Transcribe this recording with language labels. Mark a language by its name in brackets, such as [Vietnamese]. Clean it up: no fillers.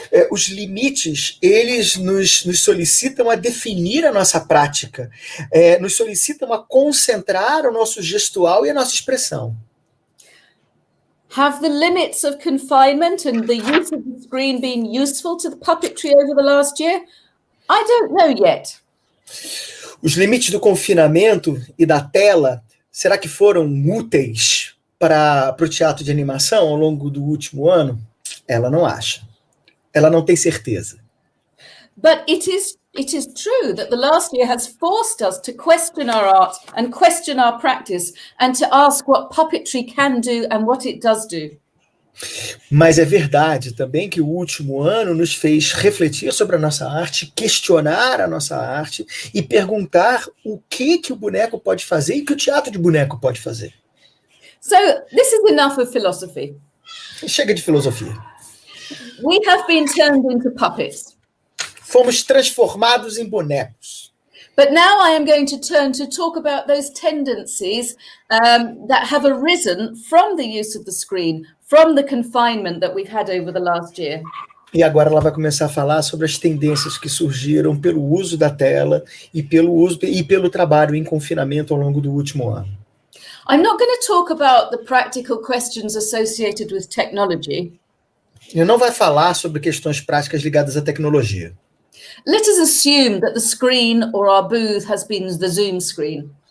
[Portuguese] Os limites, eles nos solicitam a definir a nossa prática, nos solicitam a concentrar o nosso gestual e a nossa expressão. [English] Have the limits of confinement and the use of the screen been useful to the puppetry over the last year? I don't know yet. [Portuguese] Os limites do confinamento e da tela, será que foram úteis para o teatro de animação ao longo do último ano? Ela não acha. Ela não tem certeza. [English] But it is true that the last year has forced us to question our art and question our practice and to ask what puppetry can do and what it does do. [Portuguese] Mas é verdade também que o último ano nos fez refletir sobre a nossa arte, questionar a nossa arte e perguntar o que o boneco pode fazer e o que o teatro de boneco pode fazer. [English] So this is enough of philosophy. [Portuguese] Chega de filosofia. [English] We have been turned into puppets. [Portuguese] Fomos transformados em bonecos. [English] But now I am going to turn to talk about those tendencies that have arisen from the use of the screen, from the confinement that we've had over the last year. [Portuguese] E agora ela vai começar a falar sobre as tendências que surgiram pelo uso da tela e pelo trabalho em confinamento ao longo do último ano. [English] I'm not going to talk about the practical questions associated with technology. [Portuguese] Eu não vai falar sobre questões práticas ligadas à tecnologia. [English] Let us assume that the screen or our booth has been the Zoom screen.